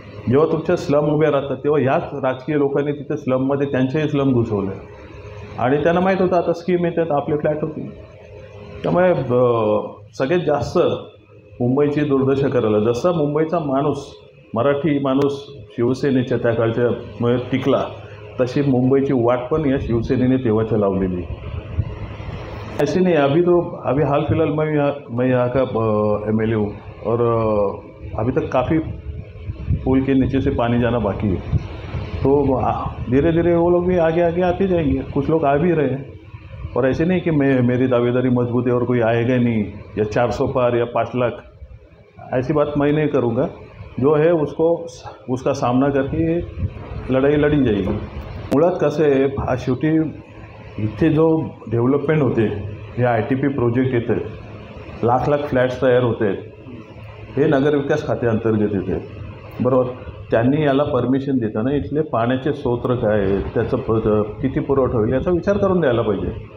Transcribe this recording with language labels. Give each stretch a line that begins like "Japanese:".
Marathi: जेव्हा तुमच्या स्लम उभ्या राहतात तेव्हा याच राजकीय लोकांनी तिथे स्लममध्ये त्यांचेही स्लम घुसवले, आणि त्यांना माहीत होतं आता स्कीम येतात, आपले फ्लॅट होतील. त्यामुळे सगळ्यात जास्त मुंबईची दुर्दशा करायला, जसा मुंबईचा माणूस, मराठी माणूस शिवसेनेच्या त्या काळच्या टिकला, तशी मुंबईची वाट पण या शिवसेनेने तेव्हाच्या लावलेली.
Hindi: ऐसे नहीं, अभी हाल फिलहाल मैं यहाँ का MLA हूँ, और अभी तक काफ़ी पुल के नीचे से पानी जाना बाकी है. तो धीरे धीरे वो लोग भी आगे आगे आते जाएंगे, कुछ लोग आ भी रहे हैं. और ऐसे नहीं कि मेरी दावेदारी मजबूत है और कोई आएगा नहीं, या 400 पार या 5 लाख, ऐसी बात मैं नहीं करूँगा. जो है उसका सामना करके
Marathi: लढाई लढी जाईल. मुळात कसं आहे, हा शेवटी इथे जो डेव्हलपमेंट होते, हे ITP प्रोजेक्ट येते, लाख लाख फ्लॅट्स तयार होते, हे नगरविकास खात्याअंतर्गत येते, बरोबर. त्यांनी याला परमिशन देताना इथले पाण्याचे स्रोत काय आहेत, त्याचं किती पुरवठा होईल याचा विचार करून द्यायला पाहिजे.